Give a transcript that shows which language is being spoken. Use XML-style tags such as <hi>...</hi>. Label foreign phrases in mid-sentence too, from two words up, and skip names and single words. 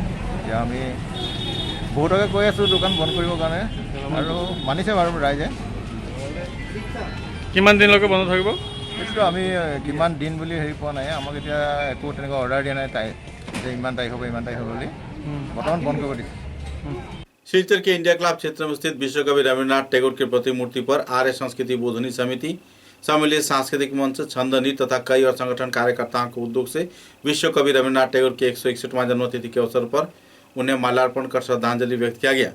<as>এতিয়া আমি বহুতকে কৈ আছোঁ দোকান বন্ধ কৰিবৰ কাৰণে, আৰু মানিছে বাৰু ৰাইজে। কিমান দিনলৈকে বন্ধ থাকিব এইটোতো আমি কিমান দিন বুলি হেৰি পোৱা নাই, আমাক এতিয়া একো তেনেকুৱা অৰ্ডাৰ দিয়া নাই যে ইমান তাৰিখ হ'ব বুলি, বৰ্তমান বন্ধ কৰিব দিছে।</as> <hi>सिलचर के इंडिया क्लब क्षेत्र में स्थित विश्वकवि रविन्द्रनाथ टैगोर की प्रतिमूर्ति पर आर्य संस्कृति बोधनी समिति, सम्मिलित सांस्कृतिक मंच, छंद नृत्य तथा कई और संगठन कार्यकर्ताओं के उद्योग से विश्वकवि रविन्द्रनाथ टैगोर की 161वां जन्मतिथि के अवसर पर उन्हें माल्यार्पण कर श्रद्धांजलि व्यक्त किया गया।</hi>